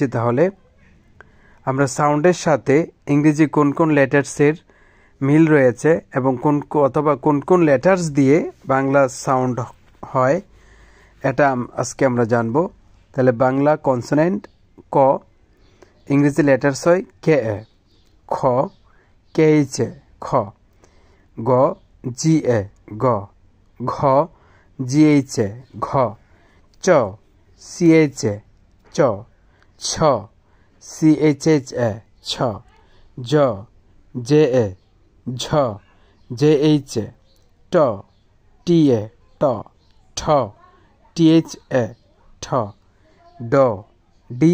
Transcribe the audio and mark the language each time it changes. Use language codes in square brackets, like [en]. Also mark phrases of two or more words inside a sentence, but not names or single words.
[bn] তাহলে আমরা সাউন্ডের সাথে ইংরেজি কোন কোন লেটার্সের মিল রয়েছে এবং কোন কোন লেটার্স দিয়ে বাংলা সাউন্ড হয় এটা আজকে আমরা জানব। তাহলে বাংলা কনসোনেন্ট ক, ইংরেজি লেটার্স হয় কে এ, খ কে এইচ এ খ, গ জি এ গ, ঘ জি এইচ এ ঘ, চ সি এইচ এ চ, ছ সি এইচ এইচ এ ছ, জ জে এ ঝ, জে এইচ এ ট, টি এ ট, ঠ টি এইচ এ ঠ, ড ডি